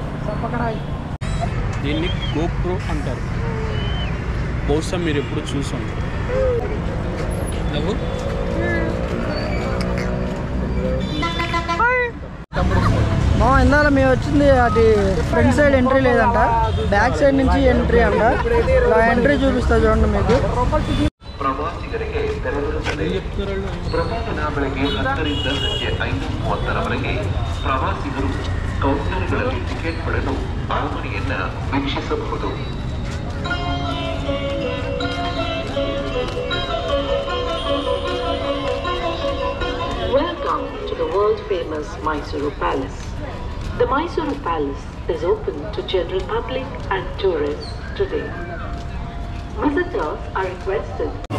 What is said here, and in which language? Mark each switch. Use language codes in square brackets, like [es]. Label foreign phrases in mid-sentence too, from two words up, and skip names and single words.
[te] దీన్ని గోప్రో అంటారు, బహుశా మీరు ఎప్పుడు చూసాను. ఇందాక మేము వచ్చింది అది [en] front side entry [te] లేదంట, [en] back side [te] నుంచి ఎంట్రీ అంట. ఇలా ఎంట్రీ చూపిస్తా చూడండి మీకు. [kn] ಪ್ರವಾಸಿಗರಿಗೆ ತೆರೆದಿರುತ್ತದೆ. ಪ್ರತಿದಿನ ಬೆಳಗ್ಗೆ 10ರಿಂದ ಸಂಜೆ 5:30ರವರೆಗೆ ಪ್ರವಾಸಿಗರು ಕೌಂಟರ್ಗಳಲ್ಲಿ ಟಿಕೆಟ್ ಪಡೆದು ಅರಮನೆಯನ್ನ ವೀಕ್ಷಿಸಬಹುದು. [en] Welcome to the world-famous Mysuru Palace. The Mysuru Palace is open to general public and tourists today. Visitors are requested.